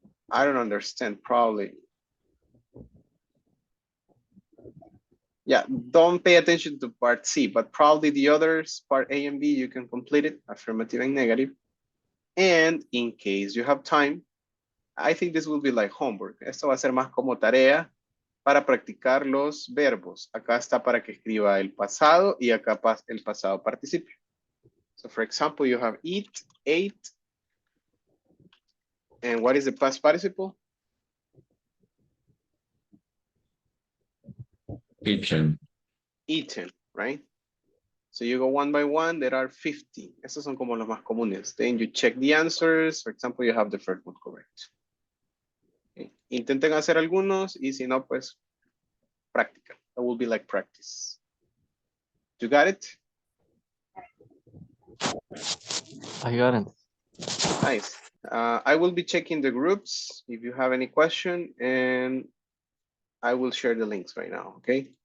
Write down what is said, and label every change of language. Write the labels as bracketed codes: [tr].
[en] I don't understand, probably. Yeah, don't pay attention to part C, but probably the others, part A and B, you can complete it, affirmative and negative. And in case you have time, I think this will be like homework. [es] Esto va a ser más como tarea para practicar los verbos. Acá está para que escriba el pasado y acá el pasado participio. [en] So for example, you have eat, ate. And what is the past participle? Eaten. Eaten, right? So you go one by one, there are 50. [es] Estos son como los más comunes. [en] Then you check the answers. For example, you have the first one correct. Okay. [es] Intenten hacer algunos y si no, pues práctica. [en] That will be like practice. You got it? I got it. Nice. I will be checking the groups if you have any question, and I will share the links right now, okay?